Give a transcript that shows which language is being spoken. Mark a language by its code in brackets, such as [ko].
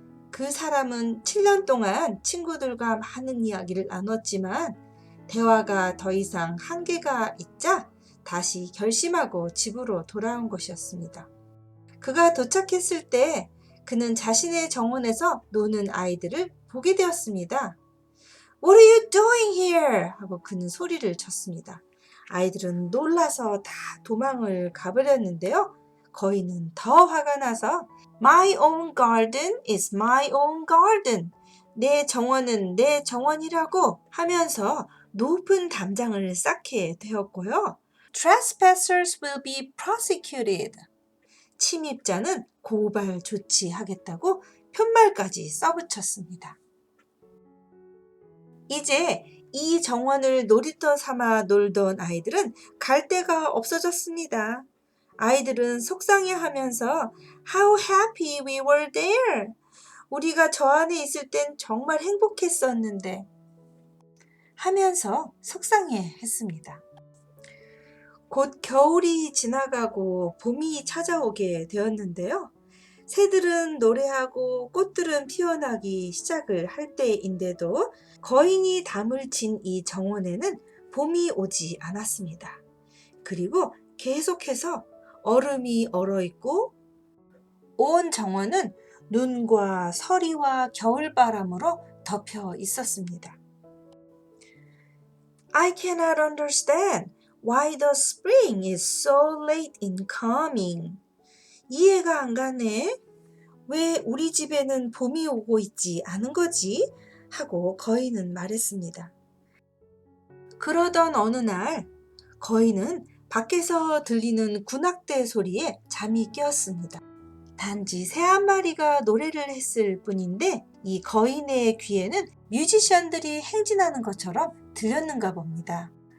[ko] 그 사람은 7년 동안 친구들과 많은 이야기를 나눴지만 대화가 더 이상 한계가 있자 다시 결심하고 집으로 돌아온 것이었습니다. 그가 도착했을 때 그는 자신의 정원에서 노는 아이들을 보게 되었습니다. [en] What are you doing here? [ko] 하고 그는 소리를 쳤습니다. 아이들은 놀라서 다 도망을 가버렸는데요. 거인은 더 화가 나서 [en] My own garden is my own garden. [ko] 내 정원은 내 정원이라고 하면서 높은 담장을 쌓게 되었고요. [en] Trespassers will be prosecuted. [ko] 침입자는 고발 조치하겠다고 편말까지 써붙였습니다. 이제 이 정원을 놀이터 삼아 놀던 아이들은 갈 데가 없어졌습니다. 아이들은 속상해하면서 [en] How happy we were there. [ko] 우리가 저 안에 있을 땐 정말 행복했었는데 하면서 속상해했습니다. 곧 겨울이 지나가고 봄이 찾아오게 되었는데요. 새들은 노래하고 꽃들은 피어나기 시작을 할 때인데도 거인이 담을 친 이 정원에는 봄이 오지 않았습니다. 그리고 계속해서 얼음이 얼어있고 온 정원은 눈과 서리와 겨울바람으로 덮여 있었습니다. [en] I cannot understand why the spring is so late in coming. [ko] 이해가 안 가네. 왜 우리 집에는 봄이 오고 있지 않은 거지? 하고 거인은 말했습니다. 그러던 어느 날 거인은 밖에서 들리는 군악대 소리에 잠이 깨었습니다. 단지 새 한 마리가 노래를 했을 뿐인데 이 거인의 귀에는 뮤지션들이 행진하는 것처럼 들렸는가 봅니다.